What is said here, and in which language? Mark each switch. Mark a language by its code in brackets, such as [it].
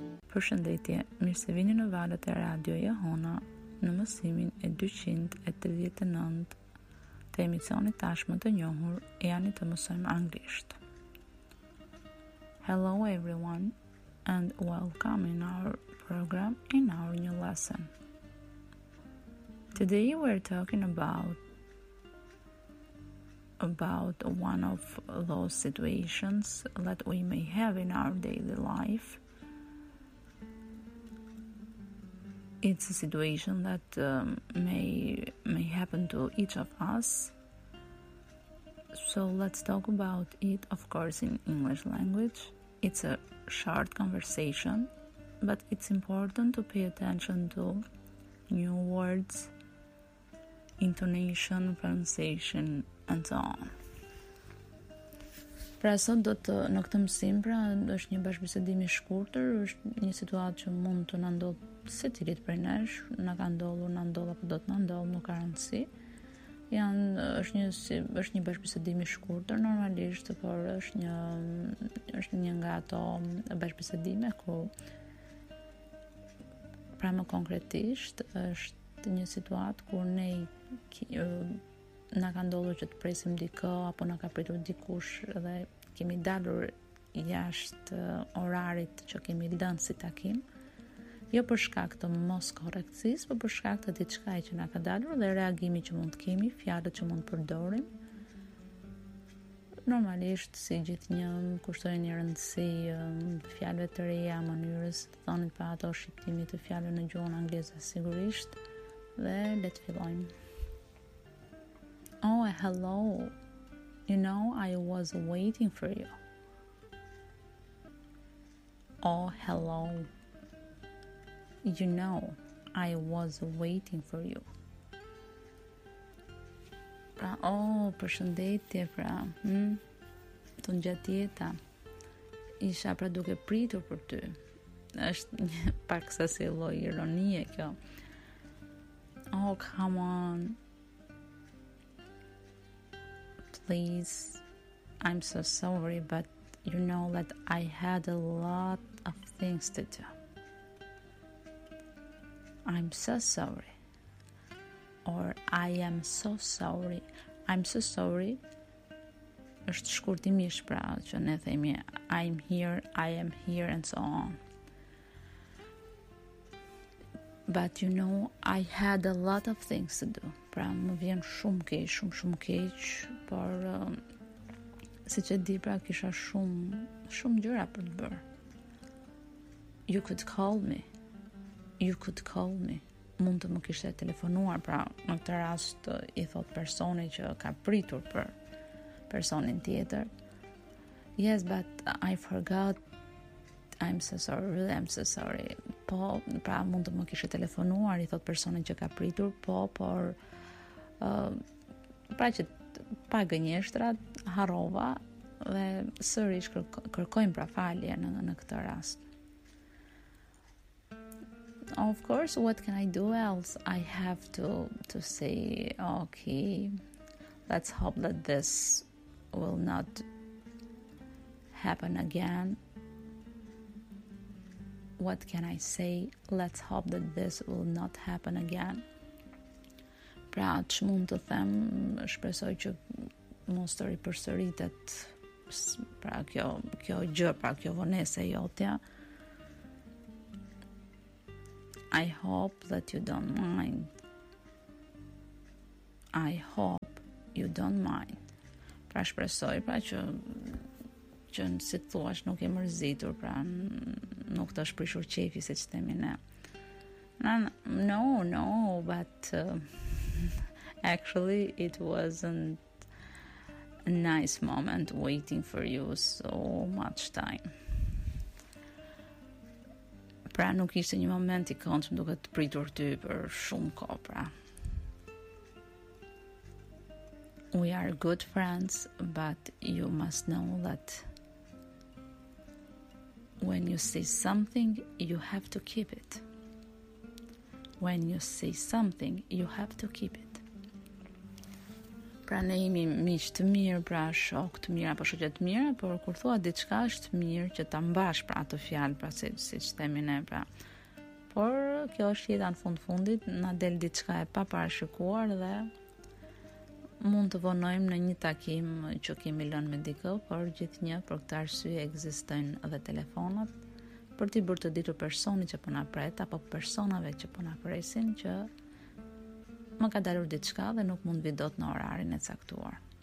[sq] Përshëndetje, mirë se vini në valët e radioja Hona në mësimin e 239 të emisionit tashmë të njohur e janë të mësojmë anglisht. [en] Hello everyone and welcome in our program in our new lesson. Today we're talking about one of those situations that we may have in our daily life. It's a situation that may happen to each of us. So let's talk about it, of course, in English language. It's a short conversation, but it's important to pay attention to new words, intonation, pronunciation, and so on. [sq] Pra sot do të në këtë mësim, pra është një bashkëbisedim i shkurtër, është një situatë që mund të na ndodhë se cilit prej nesh, në ka ndollur, në ndoll, apo do të në ndoll, nuk ka rëndësi. Është një bashkëbisedim i shkurtër normalisht, por është një nga ato bashkëbisedime ku pra më konkretisht është një situatë kur ne na ka ndollur që të presim dikë apo na ka pritur dikush dhe kemi dalur jashtë orarit që kemi dhënë si takim. Jo për shkak të mos korrektis, por për shkak të diçka që na ka dalur dhe reagimi që mund të kemi, fjalët që mund të përdorim. Normalisht, si gjithnjë, kushtojnë një rëndësi fjalëve të reja, mënyrës të thonit pa ato shqiptimi të fjalëve në gjuhën angleze sigurisht. Dhe le të fillojmë. [en] Oh, hello. You know, I was waiting for you. Oh, hello. You know, I was waiting for you. [sq] Pra, oh, përshëndetje, pra. Të në gjatë jeta. Isha pra duke pritur për ty. Është një pak sa si lloj ironie kjo. [en] Oh, come on. Please, I'm so sorry, but you know that I had a lot of things to do. I'm so sorry. Or I am so sorry. I'm so sorry. [sq] Është shkurtimisht pra që ne themi [en] I'm here, I am here and so on. But you know, I had a lot of things to do. [sq] Pra më vjen shumë keq, shumë keq, por siç e di pra kisha shumë gjëra për të bërë. [en] You could call me. You could call me. [sq] Mund të më kishte telefonuar, pra në këtë rast i thot personi që ka pritur për personin tjetër. [en] Yes, but I forgot. I'm so sorry, really, I'm so sorry. [sq] Po, pra mund të më kishte telefonuar, i thot personi që ka pritur, po, por pra që pa gënjeshtrat, harova dhe sërish kërkojmë pra falje në këtë rast. [en] Of course, what can I do else? I have to say, okay, let's hope that this will not happen again. What can I say? Let's hope that this will not happen again. [sq] Pra, që mund të them, shpresoj që mos të ripërsëritet, pra, kjo gjë, pra, kjo vonese jotja. [en] I hope that you don't mind. I hope you don't mind. [sq] Pra shpresoj pra që si thua nuk e mërzitur, pra nuk të shprishur qefi se që temi ne. [en] No, but actually it wasn't a nice moment waiting for you so much time. [sq] Pra nuk ishte një moment i këndshëm duke të pritur ty për shumë kohë, pra. [en] We are good friends, but you must know that when you say something, you have to keep it. When you say something, you have to keep it. [sq] Pra ne jemi miq të mirë, pra shok të mirë, apo shoqe të mirë, por kur thua diçka është mirë që ta mbash pra atë fjalë, pra siç themi ne, pra. Por kjo është jeta në fund fundit, na del diçka e paparashikuar dhe mund të vonojmë në një takim që kemi lënë me dikë, por gjithnjë për këtë arsye ekzistojnë edhe telefonat për t'i bërë të ditur personi që po na pret apo personave që po na presin që më ka dalur diçka dhe nuk mund vi dot në orarin e caktuar.